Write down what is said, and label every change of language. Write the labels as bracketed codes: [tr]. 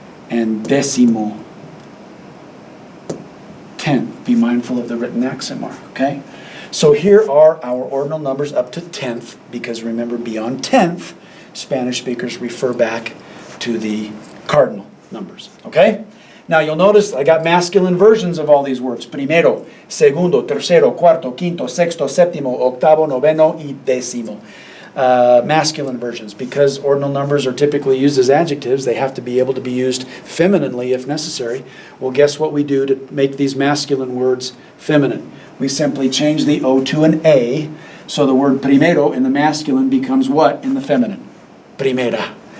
[en] And décimo, 10th. Be mindful of the written accent mark, okay? So here are our ordinal numbers up to 10th, because remember, beyond 10th, Spanish speakers refer back to the cardinal numbers, okay? Now you'll notice I got masculine versions of all these words. [es] Primero, segundo, tercero, cuarto, quinto, sexto, séptimo, octavo, noveno, y décimo. [en] Masculine versions, because ordinal numbers are typically used as adjectives. They have to be able to be used femininely if necessary. Well, guess what we do to make these masculine words feminine? We simply change the O to an A, so the word primero in the masculine becomes what in the feminine? Primera.